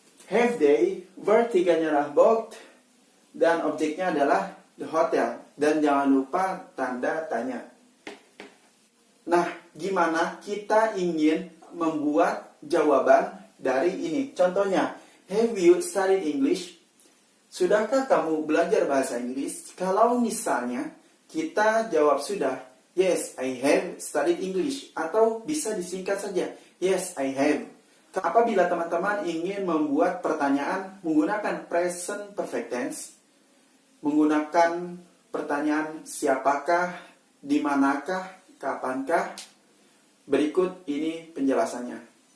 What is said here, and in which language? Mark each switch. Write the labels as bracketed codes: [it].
[en] Have they, [id] verb 3-nya adalah booked, dan objeknya adalah the hotel. Dan jangan lupa tanda tanya. Nah, gimana kita ingin membuat jawaban dari ini? [en] Contohnya, have you studied English? [id] Sudahkah kamu belajar bahasa Inggris? Kalau misalnya kita jawab sudah, [en] yes, I have studied English. [id] Atau bisa disingkat saja, [en] yes, I have. [id] Apabila teman-teman ingin membuat pertanyaan menggunakan present perfect tense, menggunakan pertanyaan siapakah, dimanakah, kapankah, berikut ini penjelasannya.